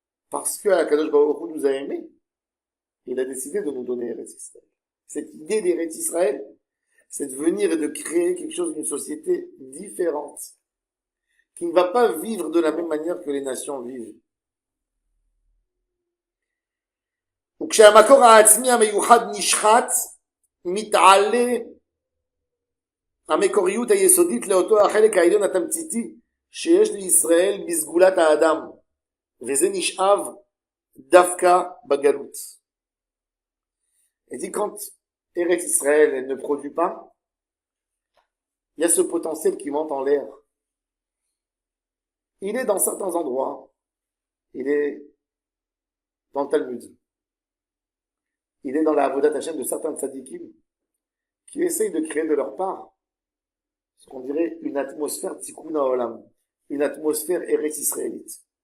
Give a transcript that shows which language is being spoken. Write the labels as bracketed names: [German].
[French] Parce que Kadosh Baruch Hu nous a aimés. Il a décidé de nous donner Eretz Israël. Cette idée d'Eretz Israël, c'est de venir et de créer quelque chose d'une société différente, qui ne va pas vivre de la même manière que les nations vivent. [Hebrew] וכשהמקור העצמי המיוחד נשחט, מתעלה המקוריות היסודית לאותו החלק העליון התמציתי שיש לישראל בסגולת האדם, וזה נשאב דווקא בגלות. [French] Et dit quand Eretz Israël elle ne produit pas, il y a ce potentiel qui monte en l'air. Il est dans certains endroits, il est dans le Talmud, il est dans la Avodat Hashem de certains tzadikim qui essayent de créer de leur part ce qu'on dirait une atmosphère tikkun haolam, une atmosphère Eretz Israélite.